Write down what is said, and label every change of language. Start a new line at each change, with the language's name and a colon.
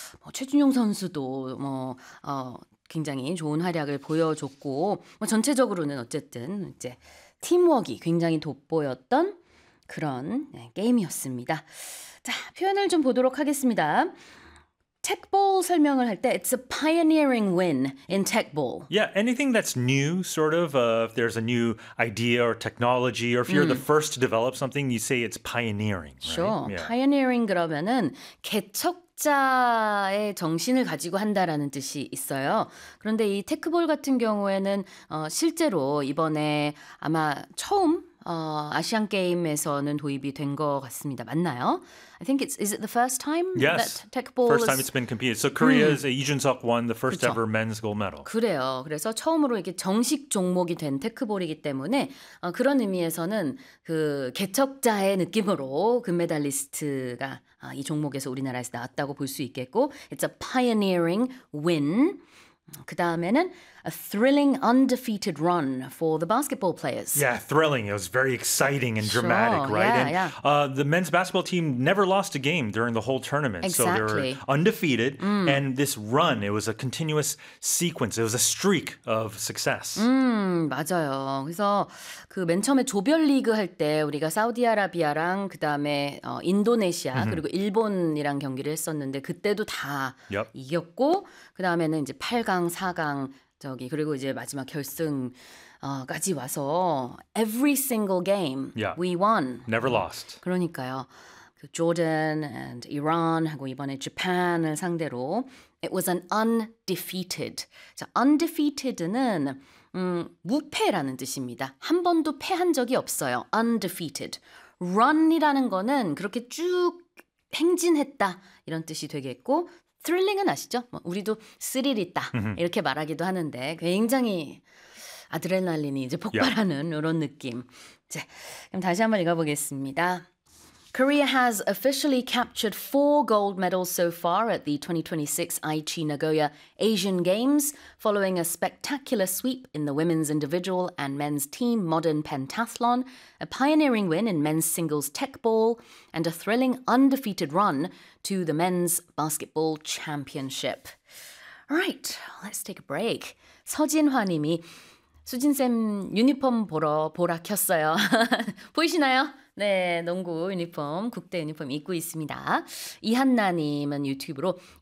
Korean: 뭐 최준용 선수도 뭐 굉장히 좋은 활약을 보여줬고 뭐 전체적으로는 어쨌든 이제 팀워크가 굉장히 돋보였던 그런 게임이었습니다. 자, 표현을 좀 보도록 하겠습니다. 택볼 설명을 할 때,
English: it's a pioneering win in 택볼. Yeah, anything that's new, sort of, if there's a new idea or technology, or if you're the first to develop something, you say it's pioneering, right? Sure.
Korean: Pioneering 그러면은 개척자의 정신을 가지고 한다라는 뜻이 있어요. 그런데 이 테크볼 같은 경우에는 실제로 이번에 아마 처음 아시안 게임에서는 도입이 된것 같습니다. 맞나요?
English: I think it's is it the first time Yes. that 테크볼 First time is it's been competed. So Korea's Lee Jun-seok won the first
Korean: 그렇죠.
English: ever men's gold medal.
Korean: 그래요. 그래서 처음으로 이게 정식 종목이 된 테크볼이기 때문에 그런 의미에서는 그 개척자의 느낌으로 금메달리스트가 이 종목에서 우리나라에서 나왔다고 볼수 있겠고,
English: it's a pioneering win.
Korean: 그다음에는
English: a thrilling undefeated run for the basketball players. Yeah, thrilling. It was very exciting and Sure. dramatic, right? And Yeah. the men's basketball team never lost a game during the whole tournament, so they were Exactly. undefeated. And this run, it was a continuous sequence. It was a streak of success.
Korean: 맞아요. 그래서 그맨 처음에 조별 리그 할때 우리가 사우디아라비아랑 그다음에 인도네시아 그리고 일본이랑 경기를 했었는데 그때도 다 이겼고 그다음에는 이제 8강, 4강 저기 그리고 이제 마지막 결승 까지 와서
English: every single game we won. Never lost.
Korean: 그러니까요. 그 조던
English: and
Korean: 이란하고 이번에 재팬을 상대로
English: it was an undefeated.
Korean: 자, undefeated는 무패라는 뜻입니다. 한 번도 패한 적이 없어요. Undefeated. Run이라는 거는 그렇게 쭉 행진했다 이런 뜻이 되겠고, thrilling은 아시죠? 뭐 우리도 스릴 있다 이렇게 말하기도 하는데 굉장히 아드레날린이 이제 폭발하는 이런 느낌. 자, 그럼 다시 한번 읽어보겠습니다.
English: Korea has officially captured four gold medals so far at the 2026 Aichi Nagoya Asian Games, following a spectacular sweep in the women's individual and men's team modern pentathlon, a pioneering win in men's singles techball, and a thrilling undefeated run to the men's basketball championship. All right, let's take a break.
Korean: 서진화 님이 수진쌤 유니폼 보라 켰어요. 보이시나요? 네, 농구 유니폼, 국대 유니폼 입고 있습니다. 이한나님은 유튜브로 이제